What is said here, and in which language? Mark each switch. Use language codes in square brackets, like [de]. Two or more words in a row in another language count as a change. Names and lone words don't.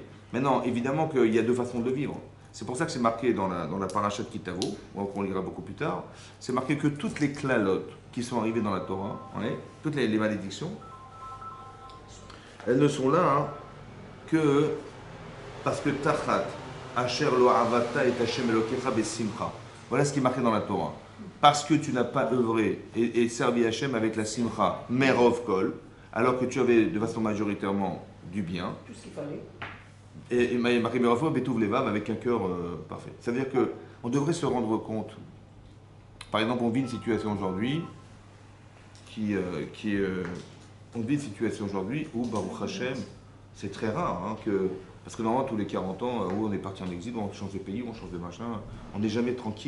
[fr] Maintenant, évidemment qu'il y a deux façons de le vivre. C'est pour ça que c'est marqué dans la paracha de Kitavo, qu'on lira beaucoup plus tard. C'est marqué que toutes les klalotes qui sont arrivées dans la Torah, toutes les malédictions, elles ne sont là que parce que [he] Tachat, Asher lo avata et Hashem elokecha besimcha. [fr] Voilà ce qui est marqué dans la Torah. Parce que tu n'as pas œuvré et servi Hashem avec la simcha, [he] merov kol, [fr] alors que tu avais de façon majoritairement du bien. Tout ce qu'il fallait. Et marqué [he] merov kol, betouv levav, [fr] avec un cœur parfait. Ça veut dire qu'on devrait se rendre compte. Par exemple, on vit une situation aujourd'hui on vit une situation aujourd'hui où, [he] Baruch Hashem, [fr] c'est très rare, parce que normalement, tous les 40 ans, où on est parti en exil, on change de pays, on change de machin, on n'est jamais tranquille.